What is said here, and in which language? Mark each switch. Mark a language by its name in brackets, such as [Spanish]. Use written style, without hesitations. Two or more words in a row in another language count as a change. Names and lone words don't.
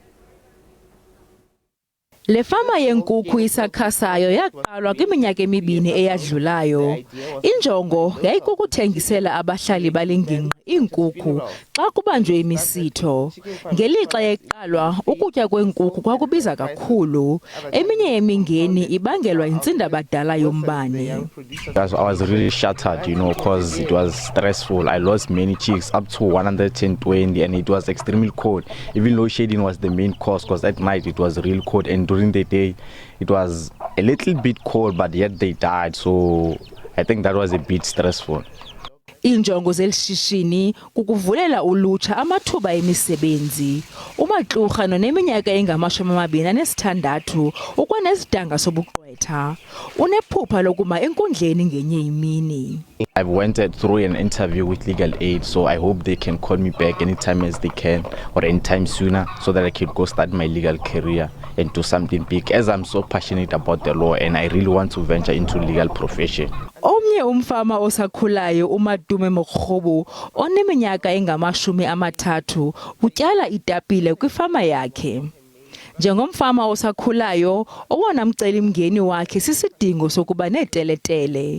[Xhosa] Le fama yenkukhu isakhasayo yaqalwa kwiminyaka emibini eyadlulayo. Injongo yayikukuthengisela abahlali balengingqi iinkukhu xa kubanjwe imisitho. Ngelixa yeqalwa ukutya kwenkukhu kwakubiza kakhulu. Eminye yemingeni ibangelwa yintsindabadala yombane. [English] I was really shattered, because it was stressful. I lost many chicks, up to 120, and it was extremely cold. Even load shedding was the main cause, because at night it was really cold, and during the day it was a little bit cold, but yet they died. So I think that was a bit stressful. [Xhosa] Injongo zelishishini kukuvulela ulutsha amathuba emisebenzi. Umaxurha noneminyaka engama-26 ukwanesidanga sobugqwetha. Unephupha lokuma enkundleni ngenye imini. [English] I've went through an interview with legal aid, so I hope they can call me back anytime as they can or anytime sooner so that I can go start my legal career and do something big, as I'm so passionate about the law and I really want to venture into legal profession. [Xhosa] Omnye umfama osakhulayo uMadume Mokgobo oneminyaka engama-30 utyala itapile kwifama yakhe. Njengomfama osakhulayo owona mcelimngeni wakhe sisidingo sokuba neteletele.